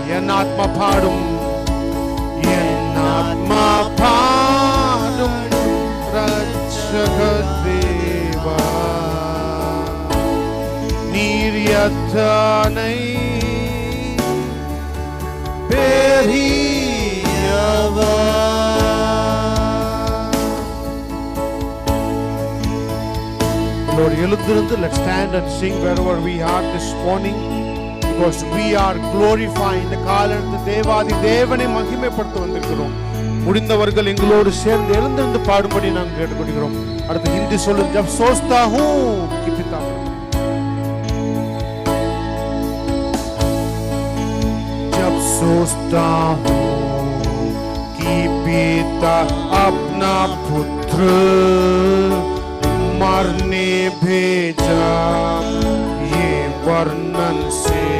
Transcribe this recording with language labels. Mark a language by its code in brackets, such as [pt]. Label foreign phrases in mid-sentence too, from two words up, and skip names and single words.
[ta] என் ஆத்மா பாடும், என் ஆத்மா பாடும் ரட்சக தேவா நீர் எத்தனை பெரியவர். Lord, எழுந்திருந்து, [en] let's stand and sing wherever we are this morning, because we are glorifying. [ta] இந்த காலத்து தேவாதி தேவனை மகிமைப்படுத்த வந்திருக்கிறோம். முடிந்தவர்கள் எங்களோடு சேர்ந்து எழுந்திருந்து பாடும்படி நாங்கள் கேட்டுக்கொள்கிறோம். அடுத்து ஹிந்தி சொல்லு, [hi] जब सोचता हूँ कि पिता जब सोचता हूँ कि पिता अपना पुत्र मरने भेजा, ये वर्णन से